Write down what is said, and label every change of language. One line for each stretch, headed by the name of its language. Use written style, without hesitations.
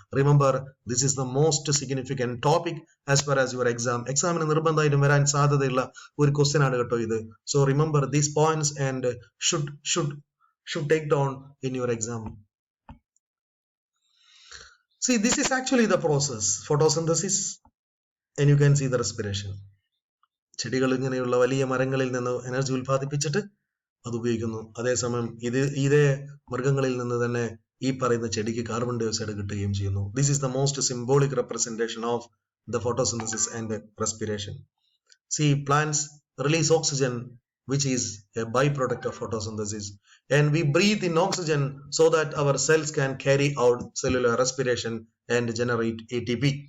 English: Remember, this is the most significant topic as far as your examന്
Malayalam: നിർബന്ധമായിട്ടും വരാൻ സാധ്യതയുള്ള ഒരു ക്വസ്റ്റ്യൻ ആണ് കേട്ടോ ഇത്.
English: So remember these points and should take down in your exam. See, this is actually the process, photosynthesis, and you can see the respiration.
Malayalam: ചെടികൾ ഇങ്ങനെയുള്ള വലിയ മരങ്ങളിൽ നിന്ന് എനർജി ഉൽപ്പാദിപ്പിച്ചിട്ട് അത് ഉപയോഗിക്കുന്നു. അതേസമയം ഇതേ മൃഗങ്ങളിൽ നിന്ന് തന്നെ ഈ പറയുന്ന ചെടിക്ക് കാർബൺ ഡൈ ഓക്സൈഡ് കിട്ടുകയും ചെയ്യുന്നു.
English: This is the most symbolic representation of the photosynthesis and respiration. See, plants release oxygen, which is a byproduct of photosynthesis, and we breathe in oxygen so that our cells can carry out cellular respiration and generate ATP.